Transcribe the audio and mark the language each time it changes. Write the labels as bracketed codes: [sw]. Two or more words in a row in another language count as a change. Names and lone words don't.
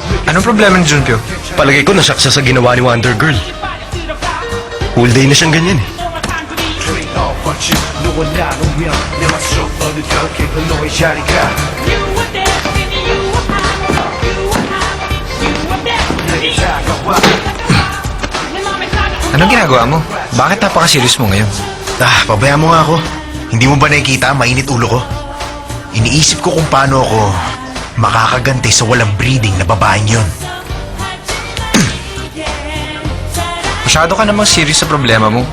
[tl] Anong problema ni Junpyo? Palagay ko nasyak siya sa ginawa ni Wonder Girl. [en] Whole day [tl] na siyang ganyan eh. [en] Trade off on you [ko] 너와 나누면 내 맘속 어느덧 깊은 너의 자리가 내게 다가와 [tl] Anong ginagawa mo? Bakit napaka-serious mo ngayon? Pabayaan mo nga ako. Hindi mo ba nakikita mainit ulo ko? Iniisip ko kung paano ako makakaganti sa walang breeding na babaeng yun. Masyado ka namang serious sa problema mo.